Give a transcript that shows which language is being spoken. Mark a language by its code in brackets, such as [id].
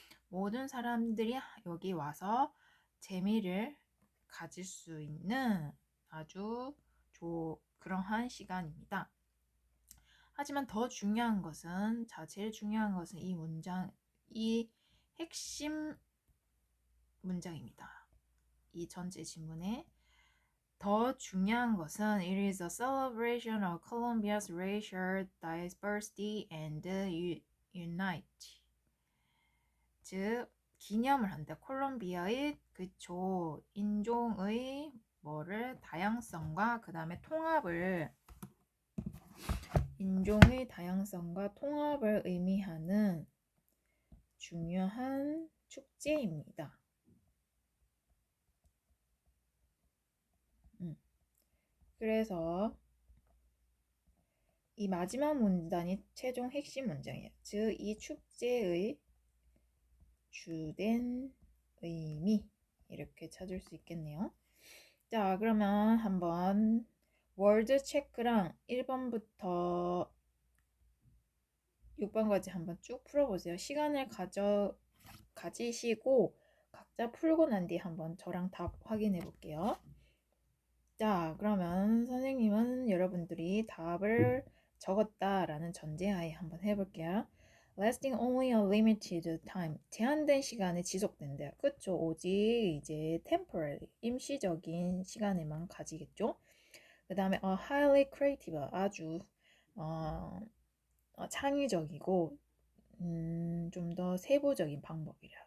[ko] 모든 사람들이 여기 와서 재미를 가질 수 있는 아주 그러한 시간입니다. 하지만 더 중요한 것은, 제일 중요한 것은 이 핵심 문장입니다. 이 전체 지문에 더 중요한 것은 [en] it is a celebration of Colombia's racial diversity and unity. [ko] 즉 기념을 한다. 콜롬비아의 그쵸 인종의 뭐를 다양성과 그 다음에 통합을 인종의 다양성과 통합을 의미하는 중요한 축제입니다. 그래서 이 마지막 문단이 최종 핵심 문장이에요. 즉, 이 축제의 주된 의미 이렇게 찾을 수 있겠네요. 자, 그러면 한번 월드 체크랑 1번부터 6번까지 한번 쭉 풀어보세요. 시간을 가지시고 각자 풀고 난 뒤에 한번 저랑 답 확인해 볼게요. 자, 그러면 선생님은 여러분들이 답을 적었다라는 전제하에 한번 해볼게요. [en] Lasting only a limited time. [ko] 제한된 시간에 지속된대요. 그쵸? 오직 이제 temporary, 임시적인 시간에만 가지겠죠? 그 다음에 [en] highly creative, [ko] 아주 창의적이고 좀 더 세부적인 방법이라.